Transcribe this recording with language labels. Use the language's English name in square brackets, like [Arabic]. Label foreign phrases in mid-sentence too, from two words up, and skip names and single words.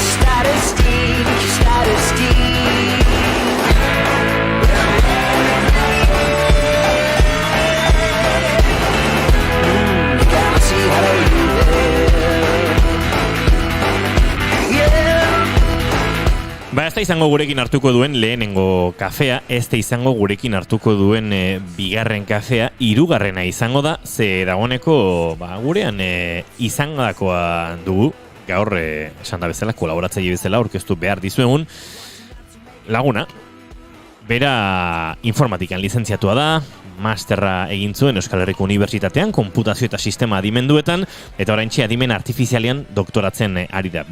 [English] Status D, status D. You gotta see how to live. [Basque] Ba, ez da izango gurekin hartuko duen lehenengo kafea, ez da izango gurekin hartuko duen bigarren kafea, hirugarrena izango da, ze dagoeneko gurean izangodakoa dugu, gaur esan da bezala, kolaboratzaile bezala, aurkeztu behar dizuegun, laguna, bera informatikan lizentziatua da, masterra egin zuen Euskal Herriko Unibertsitatean, konputazio eta sistema adimenduetan, eta oraintxe adimen artifizialean doktoratzen ari da.